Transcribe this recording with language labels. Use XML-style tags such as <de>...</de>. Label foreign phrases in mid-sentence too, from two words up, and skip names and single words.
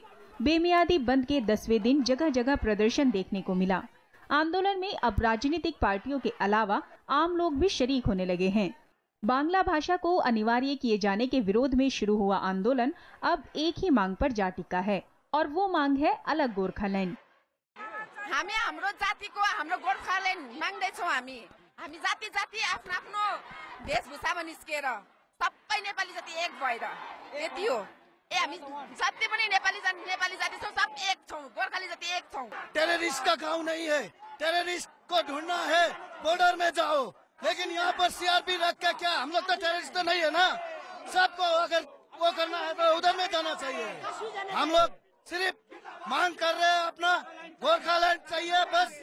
<hi>बेमियादी बंद के 10वें दिन जगह जगह प्रदर्शन देखने को मिला। आंदोलन में अब राजनीतिक पार्टियों के अलावा आम लोग भी शरीक होने लगे हैं। बांग्ला भाषा को अनिवार्य किए जाने के विरोध में शुरू हुआ आंदोलन अब एक ही मांग पर जा टिका है और वो मांग है अलग गोरखालैंड।</hi> <ne>हामी हाम्रो जातिको हाम्रो गोरखाल्यान्ड माग्दैछौँ। हामी जाति जाति आफ्नो आफ्नो वेशभूषामा निस्केर सबै नेपाली जाति एक भएर यति हो। हामी जति पनि नेपाली जाति छौँ सब एक छौँ। गोर्खाली जाति एक छौँ।</ne> <hi>टेररिस्ट का गांव नहीं है। टेररिस्ट को ढूंढना है बॉर्डर में जाओ, लेकिन यहाँ पर सीआरपी रख के क्या हम लोग तो टेररिस्ट तो नहीं है ना। सबको अगर वो करना है तो उधर में जाना चाहिए। हम लोग सिर्फ मांग कर रहे हैं अपना गोरखालैंड चाहिए बस।</hi>